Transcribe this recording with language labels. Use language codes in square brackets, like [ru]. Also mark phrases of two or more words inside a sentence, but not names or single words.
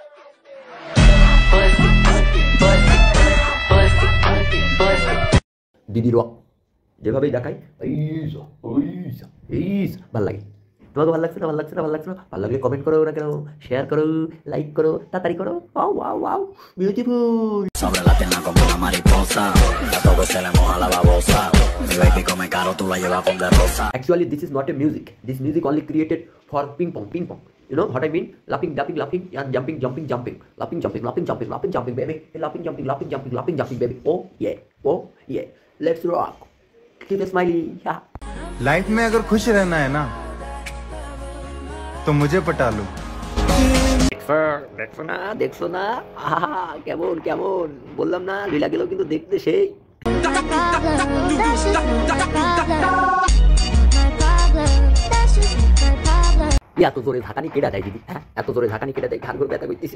[bn] দিদির যেভাবেই দেখাই, ভাল লাগে। তোমাকে ভালো লাগছে না? ভালো লাগছে না? ভালো লাগছে না? ভালো লাগলে কমেন্ট করো না কেন, শেয়ার করো, লাইক করো, তাড়াতাড়ি করো। [en] Wow wow wow, beautiful. [es] Sobre la pierna como una mariposa, a todos se le moja la babosa. Mi baby come caro, tú la llevas con de rosa. [en] Actually, this is not a music. This music only created for ping pong, ping pong. You know what I mean? Laughing, jumping, laughing, and jumping, jumping, jumping. Laughing, jumping, laughing, jumping, laughing, jumping, baby. Laughing, jumping, laughing, jumping, laughing, jumping, baby. Oh yeah, oh yeah. Let's rock. Keep a smiley. Yeah. [hi] लाइफ में अगर खुश रहना है ना तो मुझे पटा लो। [bn] দেখছো না, দেখছো না, আহা কেমন কেমন, বললাম না লীলা গেল কিন্তু দেখতে সেই। এত জোরে ঝাঁকানি কেটে দেয় দিদি, হ্যাঁ এত জোরে ঝাঁকানি কেটে দেয়, ঘাড় ঘুরে ব্যথা করতেছে।